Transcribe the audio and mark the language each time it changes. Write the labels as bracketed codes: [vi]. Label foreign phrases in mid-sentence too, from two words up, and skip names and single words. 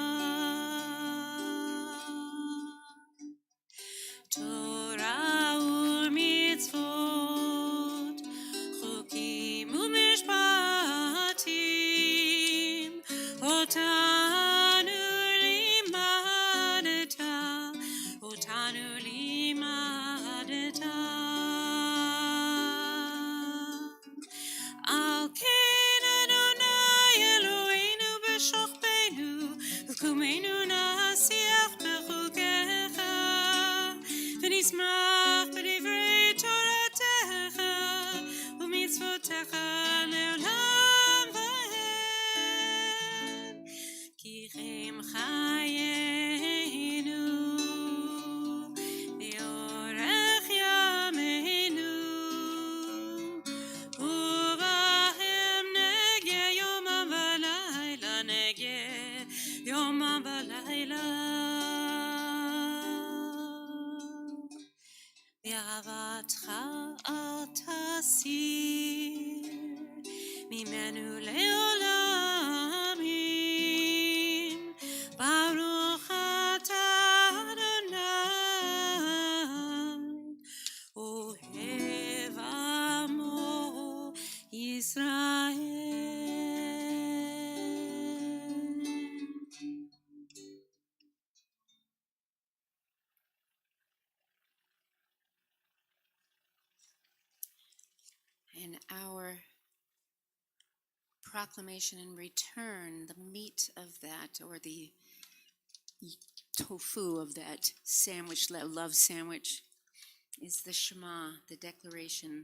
[he] תורה ומצוות, חוקים ומשפטים, אותנו למדת, אותנו למדת. על כן אדוני אלוהינו בשכבנו, ובקומנו נשיח בחוקיך, ונשמח בדברי תורתך, ומצוותיך לעולם va'ed, כי הם חיינו, ואורך ימינו, ובהם נהגה יומם ולילה, נהגה יומם ולילה. ואהבתך אל תסיר ממנו לעולמים, ברוך אתה אדוני אוהב עמו ישראל. [en] And our proclamation in return, the meat of that, or the tofu of that sandwich, love sandwich, is the Shema, the declaration.